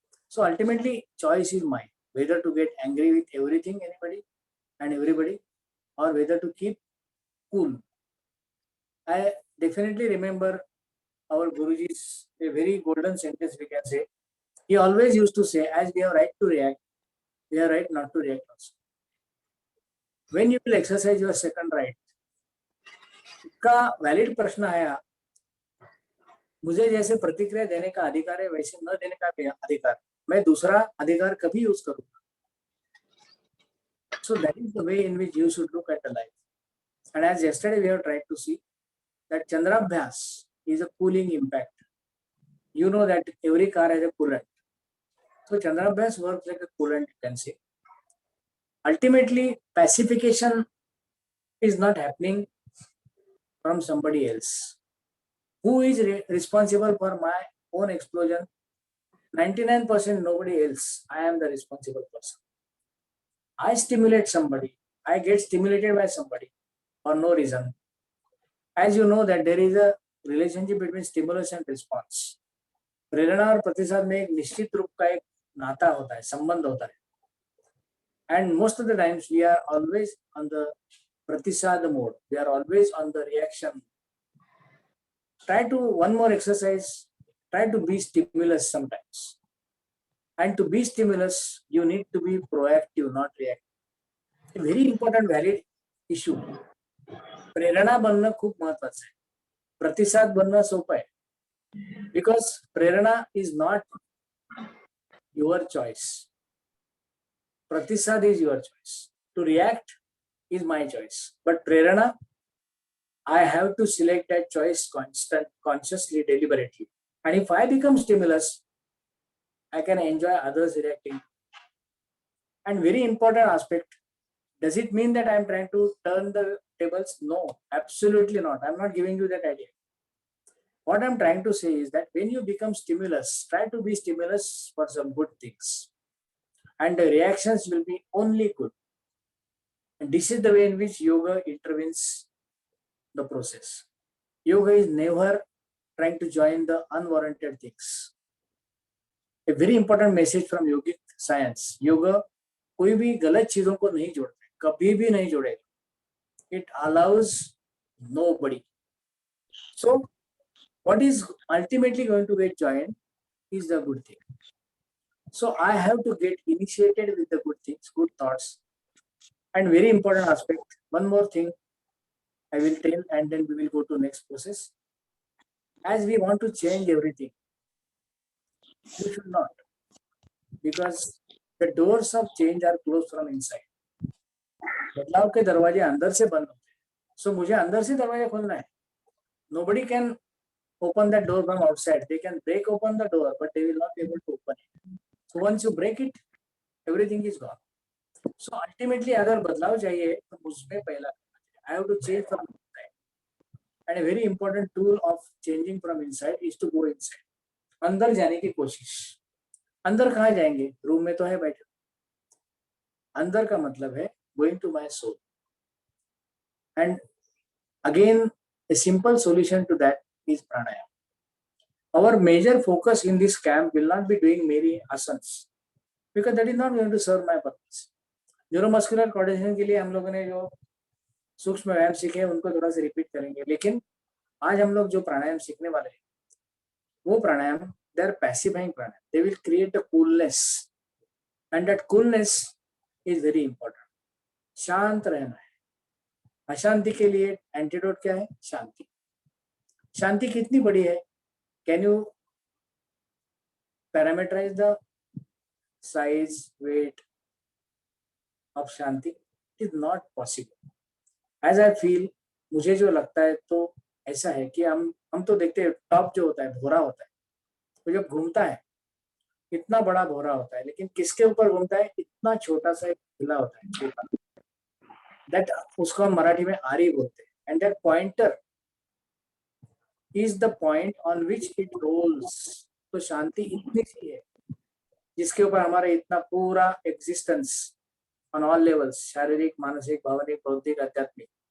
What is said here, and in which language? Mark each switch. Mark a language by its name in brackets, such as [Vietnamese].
[English] So ultimately, choice is mine, whether to get angry with everything, anybody and everybody, or whether to keep cool. I definitely remember our Guruji's a very golden sentence, we can say. He always used to say, as we have right to react, we have right not to react also. When you will exercise your second right, [Hindi] इसका valid प्रश्न है, मुझे जैसे प्रतिक्रिया देने का अधिकार है वैसे न देने का अधिकार, मैं दूसरा अधिकार कभी यूज करूंगा. [English] So that is the way in which you should look at the life. And as yesterday we have tried to see that Chandrabhyas is a cooling impact. You know that every car has a coolant. So Chandrabhyas works like a coolant, you can say. Ultimately, pacification is not happening from somebody else. Who is responsible for my own explosion? 99% nobody else. I am the responsible person. I stimulate somebody. I get stimulated by somebody for no reason. As you know that there is a relationship between stimulus and response. [Hindi] प्रेरणा और प्रतिसाद में एक निश्चित रूप का एक नाता होता है, संबंध होता है. [English] And most of the times we are always on the pratisad mode. We are always on the reaction. Try to one more exercise. Try to be stimulus sometimes. And to be stimulus, you need to be proactive, not reactive. A very important, valid issue. [Marathi] प्रेरणा बनणं खूप महत्वाचं आहे. प्रतिसाद बनणं सोपं आहे. [English] Because prerana is not your choice. Pratisad is your choice. To react is my choice. But prerana, I have to select that choice consciously, deliberately. And if I become stimulus, I can enjoy others reacting. And very important aspect, does it mean that I'm trying to turn the tables? No, absolutely not. I'm not giving you that idea. What I'm trying to say is that when you become stimulus, try to be stimulus for some good things. And the reactions will be only good. And this is the way in which yoga intervenes the process. Yoga is never trying to join the unwarranted things. A very important message from yogic science. [Hindi] Yoga कोई भी गलत चीजों को नहीं जोड़ता है, कभी भी नहीं जोड़ेगा. [English] It allows nobody. So what is ultimately going to get joined is the good thing. So I have to get initiated with the good things, good thoughts. And very important aspect, one more thing I will tell, and then we will go to next process. As we want to change everything, we should not, because the doors of change are closed from inside. [Hindi] बदलाव के दरवाजे अंदर से बंद होते हैं. So मुझे अंदर से दरवाजा खोलना है. [English] Nobody can open that door from outside. They can break open the door, but they will not be able to open it. So once you break it, everything is gone. So ultimately, [Hindi] अगर बदलाव चाहिए तो मुझमें पहला [English] I have to change from inside. And a very important tool of changing from inside is to go inside. [Hindi] अंदर जाने की कोशिश. अंदर कहाँ जाएंगे? रूम में तो है बैठे. अंदर का मतलब है [English] going to my soul. And again, a simple solution to that is pranayama. Our major focus in this camp will not be doing many asanas, because that is not going to serve my purpose. [Hindi] Neuromuscular coordination के लिए हम लोगों ने जो सूक्ष्म व्यायाम सीखे उनको थोड़ा सा रिपीट करेंगे, लेकिन आज हम लोग जो प्राणायाम सीखने वाले हैं वो प्राणायाम, [English] they are pacifying [Hindi] pranayama. [English] They will create a coolness, and that coolness is very important. [Hindi] शांत रहना है. अशांति के लिए एंटीडोट क्या है? शांति. शांति कितनी बड़ी है? [English] Can you parameterize the size, weight of Shanti? It is not possible. As I feel, [Hindi] मुझे जो लगता है तो ऐसा है कि हम तो देखते हैं टॉप जो होता है भोरा होता है, तो जब घूमता है इतना बड़ा भोरा होता है, लेकिन किसके ऊपर घूमता है? इतना छोटा सा एक किला होता है, छोटा. [English] that [Hindi] उसको हम मराठी में आरी बोलते हैं. [English] And that pointer is the point on which it rolls. [Hindi] तो शांति इतनी सी है जिसके ऊपर हमारा इतना पूरा एग्जिस्टेंस [English] on all levels, [Hindi] शारीरिक, मानसिक, भावनिक, बौद्धिक, आध्यात्मिक.